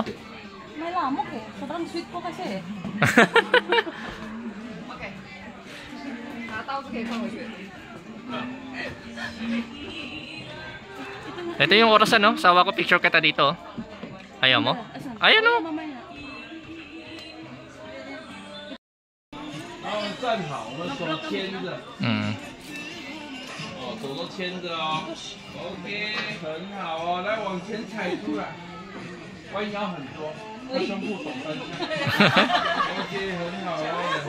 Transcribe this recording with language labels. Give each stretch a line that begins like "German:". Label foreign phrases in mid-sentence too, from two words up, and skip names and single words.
Filipino: May lamok eh. Sobrang sweet ko kasi eh. Okay. Ito yung orasan, no? Sawa ko, picture kita dito. Ayaw mo? Ayan, no?
Chinese: 站好，我们手牵着。哦，手都牵着哦。OK， 很好哦，来往前踩出来，弯腰很多，那胸部抖三下。OK， 很好哦。